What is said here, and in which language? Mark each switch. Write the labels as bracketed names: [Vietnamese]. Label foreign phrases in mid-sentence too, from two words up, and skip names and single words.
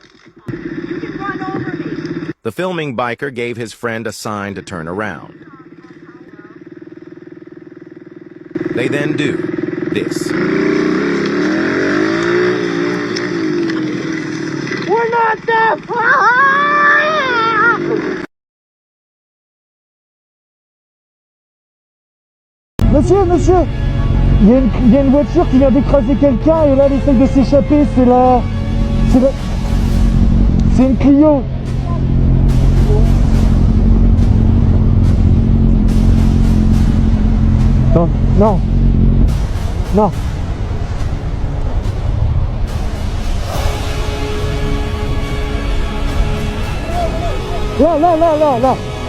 [English] You can run over me. The filming biker gave his friend a sign to turn around. They then do this. We're not deaf! [French] Monsieur, monsieur, il y a une voiture qui vient d'écraser quelqu'un et là elle essaye de s'échapper, c'est une Clio. Non, non, non. Là, là, là, là, là.